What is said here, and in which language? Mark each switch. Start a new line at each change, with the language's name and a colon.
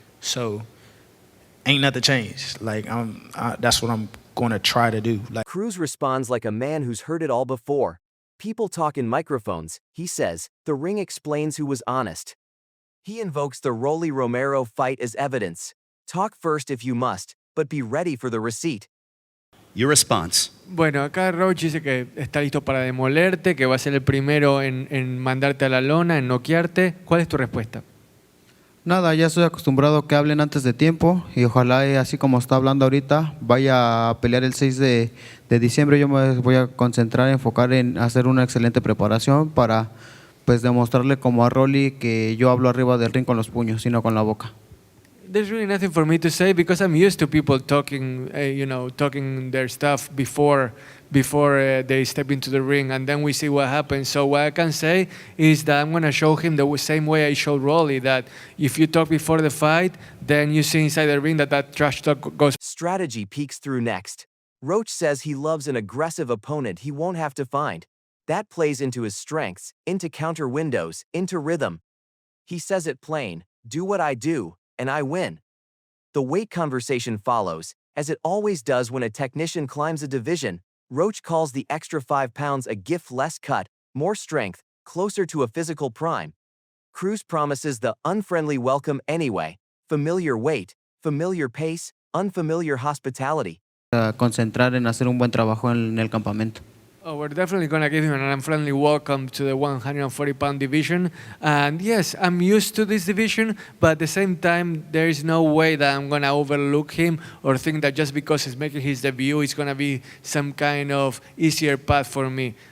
English: So ain't nothing changed. Like that's what I'm going to try to do. Like Cruz responds like a man who's heard it all before. People talk in microphones, he says. The ring explains who was honest. He invokes the Rolly Romero fight as evidence. Talk first if you must, but be ready for the receipt. Your response.
Spanish: Bueno, acá Roach dice que está listo para demolerte, que va a ser el primero en mandarte a la lona, en noquearte. ¿Cuál es tu respuesta? Nada, ya estoy acostumbrado a que hablen antes de tiempo y ojalá así como está hablando ahorita vaya a pelear el 6 de diciembre. Yo me voy a concentrar, enfocar en hacer una excelente preparación para pues demostrarle como a Rolly que yo hablo arriba del ring con los puños, sino con la boca.
English: There's really nothing for me to say because I'm used to people talking, talking their stuff before they step into the ring, and then we see what happens. So what I can say is that I'm going to show him the same way I showed Rolly, that if you talk before the fight, then you see inside the ring that trash talk goes. Strategy peeks through next. Roach says he loves an aggressive opponent he won't have to find. That plays into his strengths, into counter windows, into rhythm. He says it plain: do what I do, and I win. The weight conversation follows, as it always does when a technician climbs a division. Roach calls the extra 5 pounds a gift: less cut, more strength, closer to a physical prime. Cruz promises the unfriendly welcome anyway: familiar weight, familiar pace, unfamiliar hospitality.
Spanish: Concentrar en hacer un buen trabajo en el campamento.
English: Oh, we're definitely going to give him an unfriendly welcome to the 140-pound division. And yes, I'm used to this division, but at the same time, there is no way that I'm going to overlook him or think that just because he's making his debut, it's going to be some kind of easier path for me.